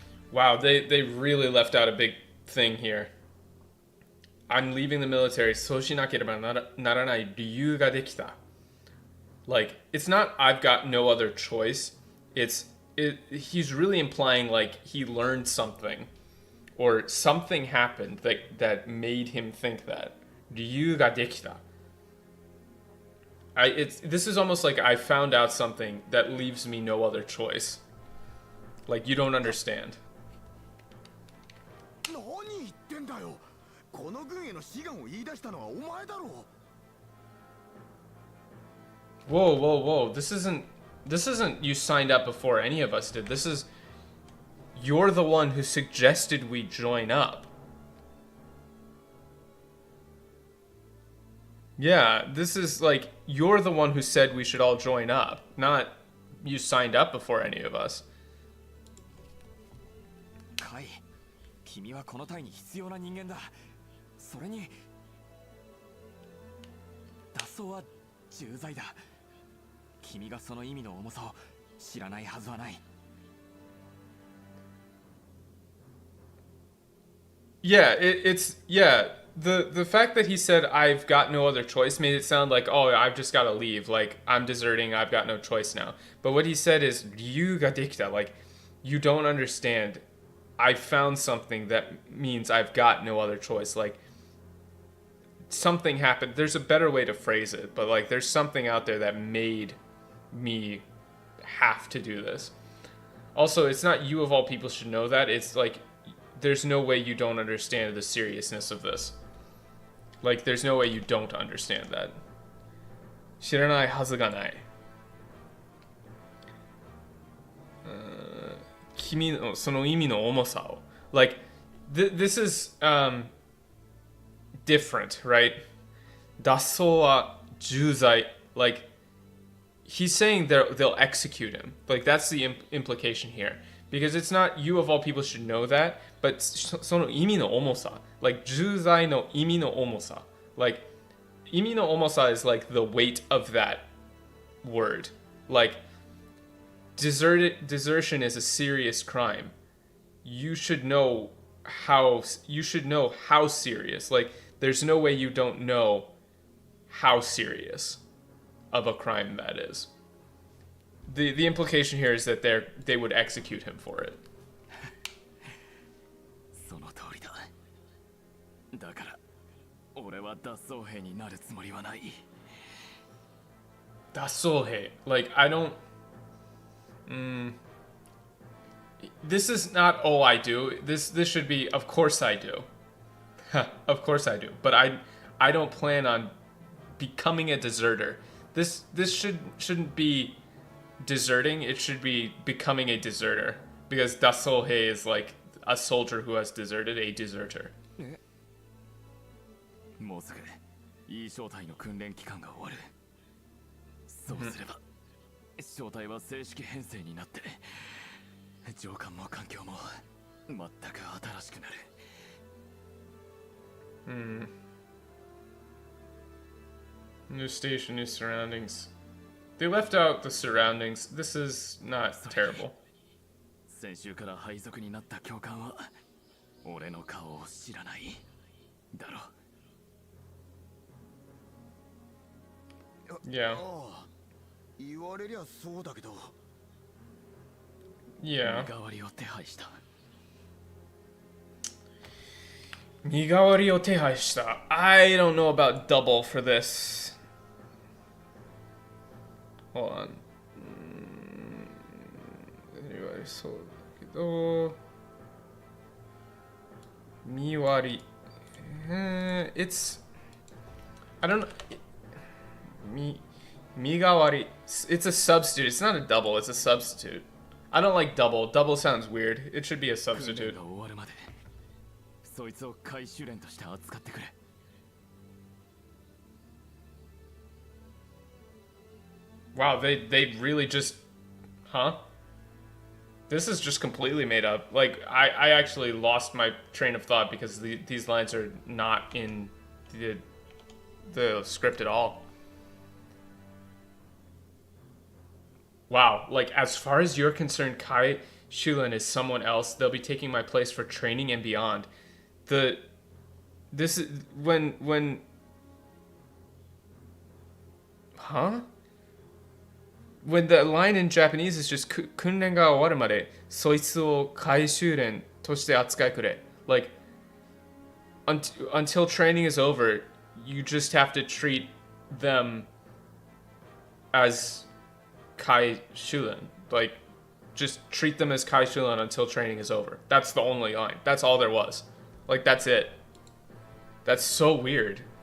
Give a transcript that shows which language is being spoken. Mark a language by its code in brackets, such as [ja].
[en] Wow, they really left out a big thing here. I'm leaving the military. [ja] そうしなければならない理由ができた. [en] Like, it's not I've got no other choice. He's really implying like he learned something or something happened that made him think that. [ja] 理由ができた. [en] This is almost like I found out something that leaves me no other choice. Like, you don't understand. [ja] 何言ってんだよ。この軍への志願を言い出したのはお前だろう。 [en] Whoa. This isn't you signed up before any of us did. This is you're the one who suggested we join up. Yeah, this is like you're the one who said we should all join up, not you signed up before any of us. [ja] カイ、君はこの隊に必要な人間だ。それに脱走は重罪だ。君がその意味の重さを知らないはずはない。 [en] Yeah, the fact that he said I've got no other choice made it sound like, oh, I've just got to leave, like I'm deserting, I've got no choice now. But what he said is [ja] 理由ができた, [en] like you don't understand. I found something that means I've got no other choice. Like something happened. There's a better way to phrase it, but like there's something out there that made me have to do this. Also, it's not you of all people should know that. It's like there's no way you don't understand the seriousness of this. Like there's no way you don't understand that. [ja] 知らないはずがない。君のその意味の重さを。 [en] Like this is different, right? [ja] 脱走は重罪. [en] Like he's saying they'll execute him. Like that's the implication here. Because it's not you of all people should know that, but [ja] その意味の重さ. [en] Like [ja] 重罪の意味の重さ. [en] Like [ja] 意味の重さ [en] is like the weight of that word. Like desertion is a serious crime. You should know how serious. Like there's no way you don't know how serious of a crime that is. The implication here is that they would execute him for it. [ja] その通りだ。だから俺は脱走兵になるつもりはない。脱走兵. [en] Like I don't This is not, oh, I do. This should be, of course I do. Of course I do. But I don't plan on becoming a deserter. This shouldn't be deserting. It should be becoming a deserter. Because dasohei is like a soldier who has deserted, a deserter. [ja] もうすぐいい正体の訓練期間が終わる。そうすれば正体は正式編成になって上官も環境も全く新しくなる。 [en] New station, new surroundings. They left out the surroundings. This is not terrible. [ja] 先週から配属になった教官は俺の顔を知らないだろ。 [en] Yeah. [ja] 言われりゃそうだけど。 [en] Yeah. [ja] 身代わりを手配した。身代わりを手配した。 [en] I don't know about double for this. Hold on. [ja] そうだけど。身割り。 [en] It's. I don't know. [ja] 身代わり. [en] It's a substitute. It's not a double. It's a substitute. I don't like double. Double sounds weird. It should be a [ja] 訓 [en] substitute. [ja] 練が終わるまでそいつを回収連として扱ってくれ。 [en] Wow, they really just, huh? This is just completely made up. Like, I actually lost my train of thought because these lines are not in the script at all. Wow, like, as far as you're concerned, Kai Shulen is someone else. They'll be taking my place for training and beyond. This is, when, huh? When the line in Japanese is just [ja] 訓練が終わるまでそいつを回収連として扱いくれ. [en] Like, until training is over, you just have to treat them as Kai Shulen. Like, just treat them as Kai Shulen until training is over. That's the only line. That's all there was. Like, that's it. That's so weird.